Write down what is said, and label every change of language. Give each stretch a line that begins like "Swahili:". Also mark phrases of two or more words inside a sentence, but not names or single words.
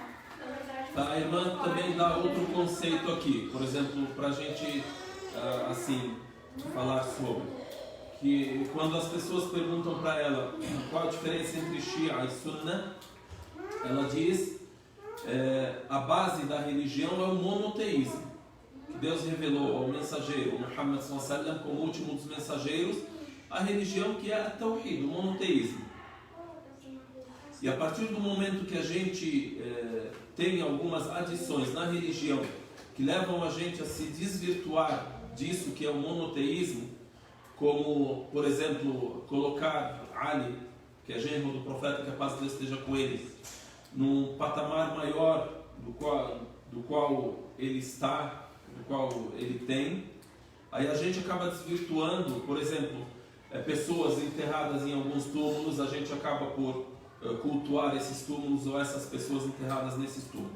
Portuguese: A irmã também dá outro conceito aqui, por exemplo, para a gente assim falar sobre, que quando as pessoas perguntam para ela qual a diferença entre Shia e Sunna, ela diz a base da religião é o monoteísmo, que Deus revelou ao mensageiro Muhammad
Arabic: صلى الله عليه وسلم
Portuguese: como último dos mensageiros, a religião que é a Tawhid, o monoteísmo. E a partir do momento que a gente tem algumas adições na religião que levam a gente a se desvirtuar disso que é o monoteísmo, como, por exemplo, colocar Ali, que é genro do profeta, que a paz de Deus esteja com ele, num patamar maior do qual ele está, do qual ele tem, aí a gente acaba desvirtuando, por exemplo, pessoas enterradas em alguns túmulos, a gente acaba por cultuar esses túmulos ou essas pessoas enterradas nesses túmulos.